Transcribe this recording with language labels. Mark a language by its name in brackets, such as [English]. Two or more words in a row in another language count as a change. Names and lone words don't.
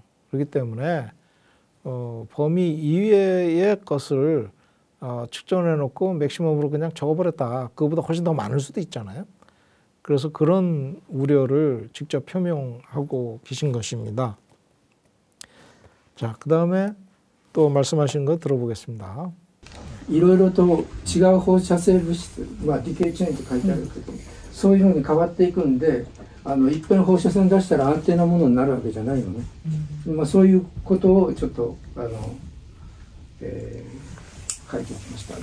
[Korean] 그렇기 때문에 범위 이외의 것을 측정해 놓고 맥시멈으로 그냥 적어버렸다. 그거보다 훨씬 더 많을 수도 있잖아요. 그래서 그런 우려를 직접 표명하고 계신 것입니다. 자, 그 다음에 또 말씀하신 거 들어보겠습니다. [Japanese] いろいろと違う放射性物質、まあ、 [English] decay chain [Japanese] と書いてあるけど、そういうふうに変わっていくんで、いっぺん放射線出したら安定なものになるわけじゃないのね。まあ、そういうことをちょっと書いておきました。